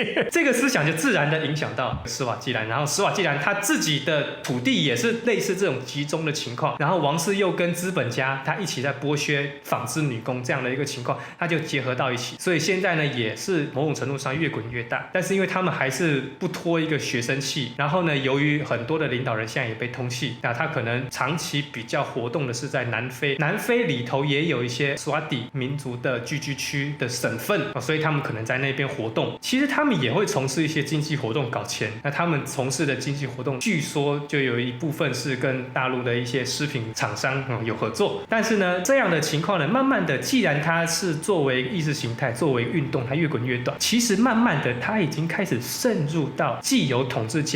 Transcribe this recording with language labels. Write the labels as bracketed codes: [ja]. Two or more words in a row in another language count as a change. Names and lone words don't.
[zh] 這個思想就自然的影響到史瓦濟蘭，然後史瓦濟蘭他自己的土地也是類似這種集中的情況，然後王室又跟資本家他一起在剝削紡織女工這樣的一個情況，他就結合到一起，所以現在呢也是某種程度上越滾越大，但是因為他們還是不脫一個學生氣，然後呢由於很多的領導人現在也被通緝，那他可能長期比較活动的是在南非裡頭也有一些斯瓦蒂民族的聚居區的省份，所以他們可能在那邊活動，其實他們也会從事一些經濟活動搞錢，那他們從事的經濟活動據說就有一部分是跟大陸的一些食品廠商有合作，但是呢這樣的情況呢慢慢的既然它是作為意識形態作为運動它越滾越短，其實慢慢的它已經開始滲入到既有統治